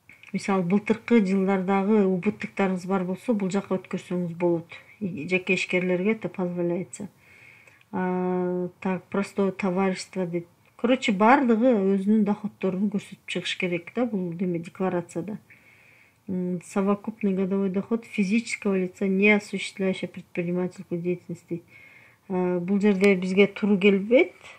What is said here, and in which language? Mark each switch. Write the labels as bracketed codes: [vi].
[ky] Мисалы былтыркы жылдардагы убыттыктарыңыз бар болсо, бул жакка өткөрсөңүз болот. Жеке ишкерлерге это позволяется. Так, простое товарищество дейт. Короче, бардыгы өзүнүн доходторун көрсөтүп чыгыш керек да бул декларацияда. [ru] Совокупный годовой доход физического лица, не осуществляющего предпринимательскую деятельность дейт. [ky] Бул жерде бизге туура келбейт.